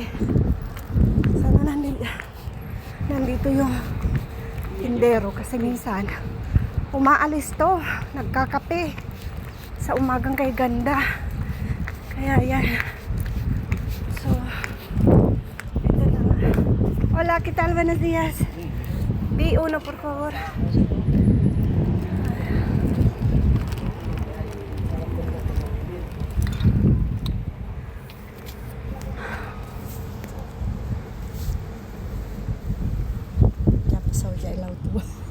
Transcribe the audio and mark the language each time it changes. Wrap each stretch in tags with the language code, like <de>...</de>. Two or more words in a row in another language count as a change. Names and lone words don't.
<tl>Sana nandito yung tindero kasi minsan umaalis to, nagkakape sa umagang kay ganda. Kaya yan. So ito na nga.</tl> <es>Hola, ¿qué tal? Buenos días. B1 por favor. Ya pasó ya el autobús.</es>